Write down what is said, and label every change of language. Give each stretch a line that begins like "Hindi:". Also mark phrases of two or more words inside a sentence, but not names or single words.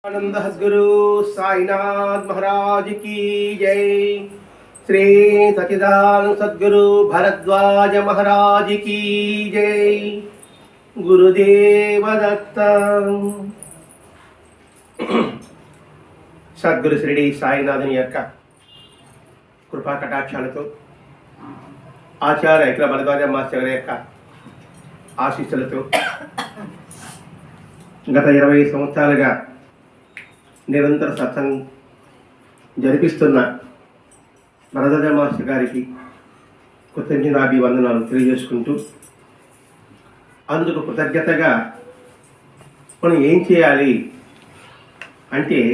Hindi: आनंद सद्गुरु साईनाथ महाराज की जय। श्री सच्चिदानंद सद्गुरु भरद्वाज महाराज की जय। गुरुदेव दत्त।
Telugu: సద్గురు శ్రీడి సాయినాథుని యొక్క కృపా కటాక్షాలతో ఆచార్య ఇకల భరద్వాజ మాస్టర్ గారి యొక్క ఆశీస్సులతో గత 20 సంవత్సరాలుగా నిరంతర సత్సంగం జరిపిస్తున్న భరద్వాజ మాస్టర్ గారికి కృతజ్ఞతాభివందనాలు తెలియజేసుకుంటూ, అందుకు కృతజ్ఞతగా మనం ఏం చేయాలి అంటే,